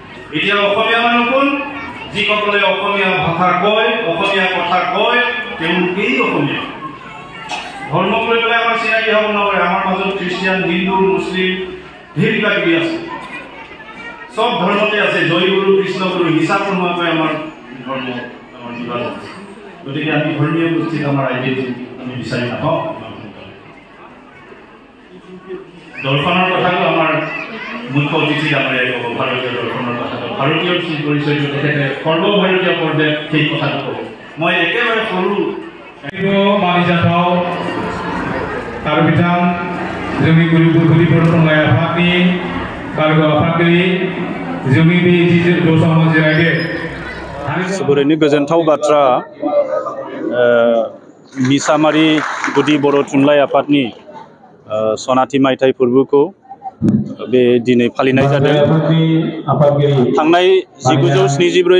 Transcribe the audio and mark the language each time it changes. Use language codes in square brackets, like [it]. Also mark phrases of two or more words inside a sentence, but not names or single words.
[as] এতিয়া অসমীয়া মানুহ কোন যিসকলে অসমীয়া ভাষা কয় অসমীয়া কথা কয় তেওঁলোকেই অসমীয়া ধৰ্ম কৰি পেলাই আমাৰ চিনাকি হ'ব নোৱাৰে আমাৰ মাজত খ্ৰীষ্টিয়ান হিন্দু মুছলিম ঢেৰ কিবা কিবি আছে সব ধৰ্মতে আছে জয় গুৰু কৃষ্ণ গুৰু হিচাপ নোহোৱাকৈ আমাৰ ধৰ্ম আমাৰ বিভাজন আছে গতিকে আমি ধৰ্মীয় গোষ্ঠীত আমাৰ আইডেণ্টিটি আমি বিচাৰি নাপাওঁ দৰ্শনৰ কথাটো আমাৰ মুখ্য অতিথি আমাৰ ভাৰতীয় দৰ্শনৰ কথাটো ভাৰতীয় পৰিচয়টো তেখেতে সৰ্বভাৰতীয় পৰ্যায়ত সেই কথাটো ক'ব মই একেবাৰে সৰু [brx] মানি जाथाव आरो बिथां जोंनि गुरु गुरुफोर थुनलाइ आफादनि बारग' आफादगिरि जोंनि बे दसामाव जिरायदो जोबोरैनो गोजोनथाव बाथ्रा मिसामारि गुदि बर' थुनलाइ आफादनि सनाथि मायथाइ फोरबोखौ बे दिनै फालिनाय जादों थांनाय 1974